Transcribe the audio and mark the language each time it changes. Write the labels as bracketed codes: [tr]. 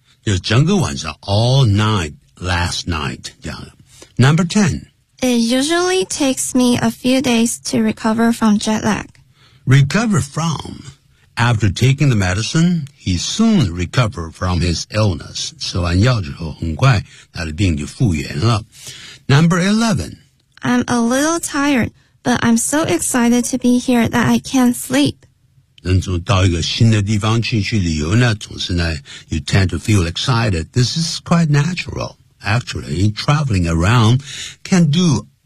[zh] 就是整个晚上 [en] all night, last night. [zh] 这样 [en] Number 10. It usually takes me a few days to recover from jet lag. Recover from. After taking the medicine, he soon recovered from his illness. [zh] 吃完药之后很快他的病就复原了。 [en] Number 11. I'm a little tired, but I'm so excited to be here that I can't sleep. [zh] 能从到一个新的地方去旅游呢，总是呢 [en] you tend to feel excited. This is quite natural. Actually, traveling around can do